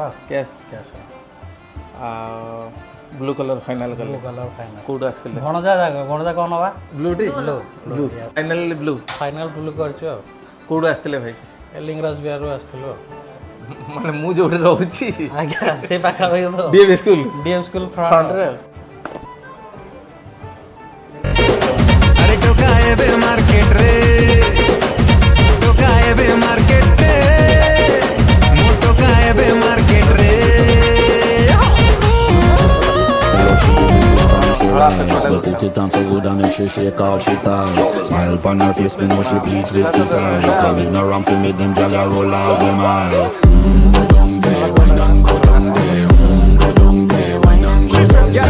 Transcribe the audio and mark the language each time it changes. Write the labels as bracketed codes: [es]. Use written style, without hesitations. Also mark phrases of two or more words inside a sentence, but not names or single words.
[en] cash blue color final blue color final [or] କୋଉଠୁ ଆସିଥିଲେ ଭଣଜା କ'ଣ ନେବା ବ୍ଲୁଟି ବ୍ଲୁ [en] finally blue final blue [or] କରିଛୁ ଆଉ କୋଉଠୁ ଆସିଥିଲେ ଭାଇ ଲିଙ୍ଗରାଜ ବିହାରରୁ ଆସିଥିଲୁ ମାନେ ମୁଁ ଯୋଉଠି ରହୁଛି ଆଜ୍ଞା ସେ ପାଖାପାଖି ଡିଏଭି ସ୍କୁଲ ଫ୍ରଣ୍ଟରେ ଅରେ ଟୋକାଏ ବେ ମାର୍କେଟ ରେ ଟୋକାଏ ବେ ମାର୍କେଟ ରେ ମୋ ଟୋକାଏ ବେ ମାର୍କେଟ ରେ [en] Put it on so good and make she shake out she ties. Smile upon her face, me know she pleased with this eyes. Coming around to make them gyal roll out them eyes. Go down there, wine and go down there. Go down there, wine and go down there.